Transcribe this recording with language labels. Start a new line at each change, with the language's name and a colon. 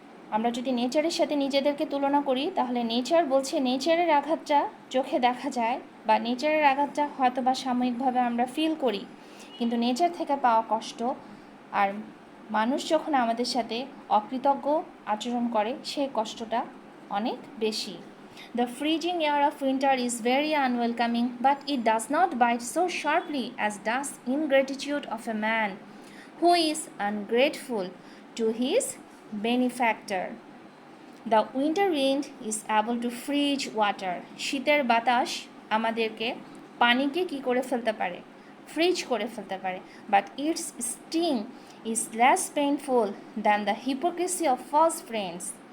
Bangla: আমরা যদি নেচারের সাথে নিজেদেরকে তুলনা করি তাহলে নেচার বলছে নেচারের আঘাতটা চোখে দেখা যায়, বা নেচারের আঘাতটা হয়তো বা সাময়িকভাবে আমরা ফিল করি, কিন্তু নেচার থেকে পাওয়া কষ্ট আর মানুষ যখন আমাদের সাথে অকৃতজ্ঞ আচরণ করে সেই কষ্টটা অনেক বেশি।
English: The freezing air of winter is very unwelcoming, but it does not bite so sharply as does ingratitude of a man who is ungrateful to his benefactor. The winter wind is able to freeze water.
Bangla: শীতের বাতাস আমাদেরকে পানিকে কি করে ফেলতে পারে,
English: Freeze করে ফেলতে পারে, but its sting is less painful than the hypocrisy of false friends.